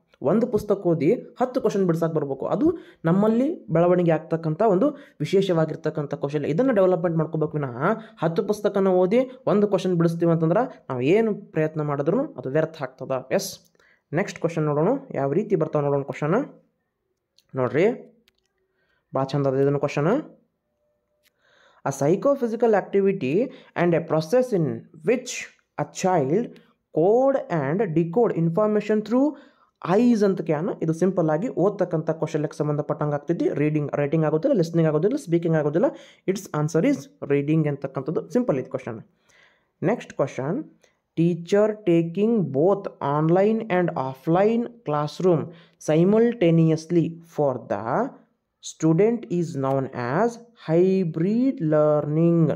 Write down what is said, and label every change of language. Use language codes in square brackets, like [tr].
[kn] ಒಂದು ಪುಸ್ತಕ ಓದಿ 10 ಕ್ವಶನ್ ಬಿಡ್ಸಕ್ಕೆ ಬರಬೇಕು. ಅದು ನಮ್ಮಲ್ಲಿ ಬೆಳವಣಿಗೆ ಆಗ್ತಕ್ಕಂಥ ಒಂದು ವಿಶೇಷವಾಗಿರ್ತಕ್ಕಂಥ ಕೌಶಲ್ಯ. ಇದನ್ನು ಡೆವಲಪ್ಮೆಂಟ್ ಮಾಡ್ಕೋಬೇಕು ವಿನಃ 10 ಪುಸ್ತಕನ ಓದಿ ಒಂದು ಕ್ವಶನ್ ಬಿಡಿಸ್ತೀವಿ ಅಂತಂದ್ರೆ ನಾವು ಏನು ಪ್ರಯತ್ನ ಮಾಡಿದ್ರೂ ಅದು ವ್ಯರ್ಥ ಆಗ್ತದೆ. ಎಸ್, ನೆಕ್ಸ್ಟ್ ಕ್ವಶನ್ ನೋಡೋಣ, ಯಾವ ರೀತಿ ಬರ್ತಾವೆ ನೋಡೋಣ ಕ್ವಶನ್. ನೋಡ್ರಿ, ಭಾಳ ಚಂದ ಅದ ಇದನ್ನು question. [en] A psychophysical activity and a process in which a child code and decode information through eyes ಅಂತ ಕ್ಯಾನ. [kn] ಇದು ಸಿಂಪಲ್ ಆಗಿ ಓದ್ತಕ್ಕಂಥ ಕೌಶಲ್ಯಕ್ಕೆ ಸಂಬಂಧಪಟ್ಟಂಗೆ ಆಗ್ತೈತಿ. ರೈಟಿಂಗ್ ಆಗೋದಿಲ್ಲ, ಲಿಸ್ನಿಂಗ್ ಆಗೋದಿಲ್ಲ, ಸ್ಪೀಕಿಂಗ್ ಆಗೋದಿಲ್ಲ. [en] its answer is reading [kn] ಅಂತಕ್ಕಂಥದ್ದು ಸಿಂಪಲ್ ಇದು question. [en] Next question, teacher taking both online and offline classroom simultaneously for the student is known as hybrid learning.